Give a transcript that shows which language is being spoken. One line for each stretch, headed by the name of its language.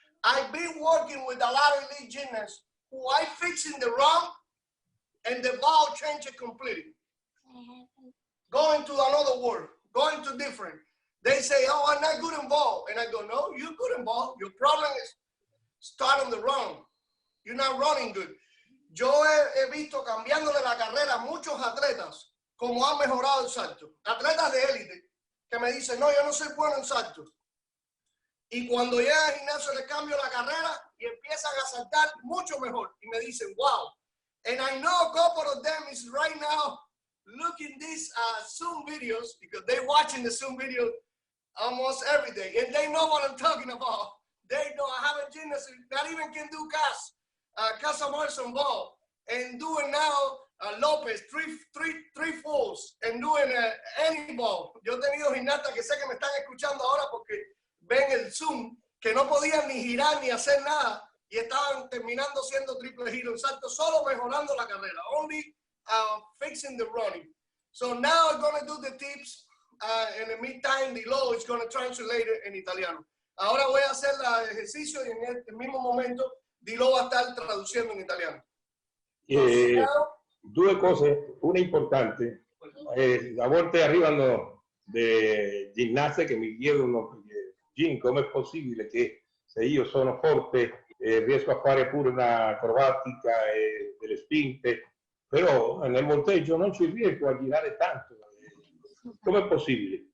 English: I've been working with a lot of elite gymnasts who I fix in the run and the ball changes completely. Going to another word, going to different. They say, oh, I'm not good in ball. And I go, no, you're good in ball. Your problem is start on the run. You're not running good.
Spanish: Yo he visto cambiándole la carrera a muchos atletas como han mejorado el salto. Atletas de élite que me dicen, no, yo no soy bueno en salto. Y cuando llega al gimnasio les cambio la carrera y empiezan a saltar mucho mejor. Y me dicen, wow.
English: And I know a couple of them is right now looking these Zoom videos because they're watching the Zoom video almost every day. And they know what I'm talking about. They know I have a gymnast that even can do Casa Morrison ball and doing now Lopez, three falls and doing any ball.
Spanish: Yo he tenido gimnastas que sé que me están escuchando ahora porque ven el Zoom, que no podían ni girar ni hacer nada y estaban terminando siendo triple giro en salto, solo mejorando la carrera,
English: only fixing the running. So now I'm going to do the tips in the meantime, Lou is going to translate it
Italian: in italiano.
Spanish: Ahora voy a hacer el ejercicio y en el mismo momento Lou va a estar traduciendo
Italian: in italiano. Due cose, una importante, a volte arrivano dei ginnasti che mi chiedono, Jim, com'è possibile che se io sono forte riesco a fare pure una acrobatica e delle spinte, però nel volteggio non ci riesco a girare tanto. Com'è possibile?